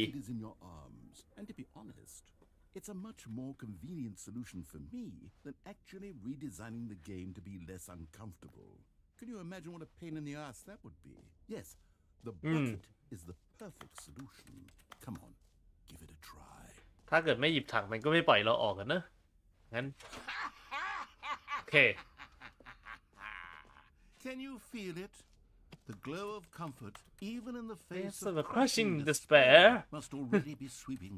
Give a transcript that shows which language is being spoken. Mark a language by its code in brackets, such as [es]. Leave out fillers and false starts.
[en] It is in your arms. And to be honest, it's a much more convenient solution for me than actually redesigning the game to be less uncomfortable. Can you imagine what a pain in the ass that would be? Yes, the bucket is the perfect solution. Come on, give it a try. [th] ถ้าเกิดไม่หยิบถังมันก็ไม่ปล่อยเราออกกันนะงั้นโอเค [en] Can you feel it? The glow of comfort, even in the face of a crushing despair, must already be sweeping.